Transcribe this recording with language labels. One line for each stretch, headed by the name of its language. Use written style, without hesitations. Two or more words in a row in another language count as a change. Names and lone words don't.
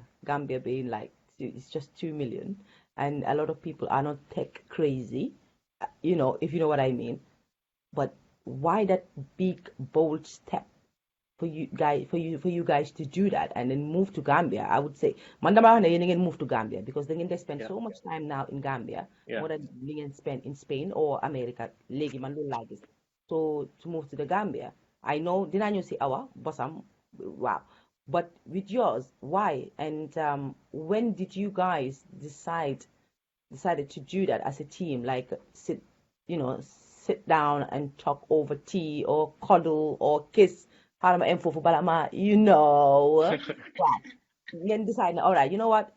English: Gambia being like it's just 2 million, and a lot of people are not tech crazy, if you know what I mean. But why that big bold step for you guys to do that and then move to Gambia? I would say
Wolof: man dama wax ne yéen a ngeen move
English: to Gambia because they ngeen spend so much time now in Gambia more than
Wolof: li ngeen
English: spend in Spain or America.
Wolof: Léegi man loolu laa gis.
English: So to move to the Gambia, I know
Wolof: dinaa ñëw si Awa bosam
English: wow, but with yours, why? And when did you guys decided to do that as a team? Like sit down and talk over tea or cuddle or kiss. Then decide, all right, you know what?